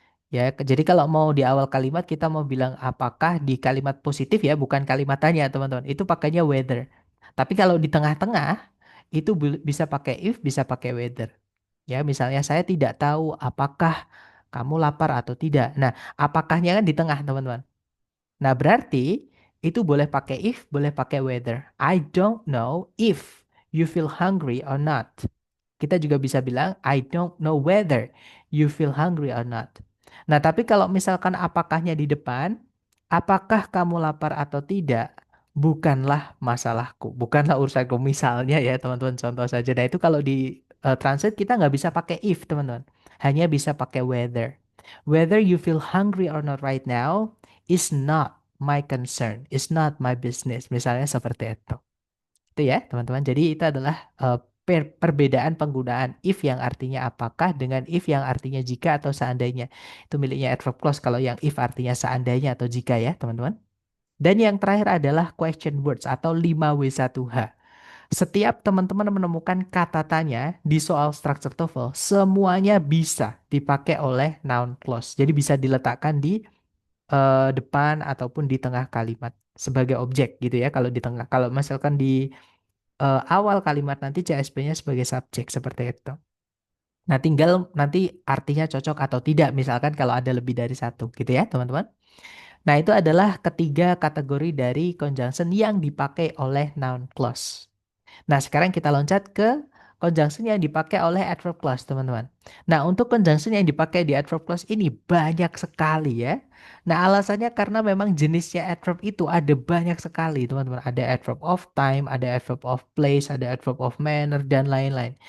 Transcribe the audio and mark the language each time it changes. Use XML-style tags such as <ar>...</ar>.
<id>Ya, jadi kalau mau di awal kalimat kita mau bilang apakah di kalimat positif ya, bukan kalimat tanya, teman-teman. Itu pakainya whether. Tapi kalau di tengah-tengah itu bisa pakai if, bisa pakai whether. Ya, misalnya saya tidak tahu apakah kamu lapar atau tidak. Nah, apakahnya kan di tengah, teman-teman. Nah, berarti itu boleh pakai if, boleh pakai whether.</id> <en>I don't know if you feel hungry or not.</en> <id>Kita juga bisa bilang</id> <en>I don't know whether you feel hungry or not.</en> <id>Nah, tapi kalau misalkan apakahnya di depan, apakah kamu lapar atau tidak, bukanlah masalahku, bukanlah urusanku. Misalnya ya, teman-teman, contoh saja. Nah, itu kalau di translate kita nggak bisa pakai if, teman-teman. Hanya bisa pakai whether.</id> <en>Whether you feel hungry or not right now is not my concern, is not my business.</en> <id>Misalnya seperti itu. Itu ya, teman-teman. Jadi itu adalah perbedaan penggunaan if yang artinya apakah dengan if yang artinya jika atau seandainya. Itu miliknya adverb clause kalau yang if artinya seandainya atau jika ya, teman-teman. Dan yang terakhir adalah question words atau 5W1H. Setiap teman-teman menemukan kata tanya di soal structure TOEFL, semuanya bisa dipakai oleh noun clause. Jadi bisa diletakkan di depan ataupun di tengah kalimat sebagai objek gitu ya. Kalau di tengah, kalau misalkan di awal kalimat nanti CSP-nya sebagai subjek seperti itu. Nah, tinggal nanti artinya cocok atau tidak, misalkan kalau ada lebih dari satu gitu ya, teman-teman. Nah, itu adalah ketiga kategori dari conjunction yang dipakai oleh noun clause. Nah, sekarang kita loncat ke conjunction yang dipakai oleh adverb clause, teman-teman. Nah, untuk conjunction yang dipakai di adverb clause ini banyak sekali ya. Nah, alasannya karena memang jenisnya adverb itu ada banyak sekali, teman-teman. Ada adverb of time, ada adverb of place, ada adverb of manner, dan lain-lain.</id>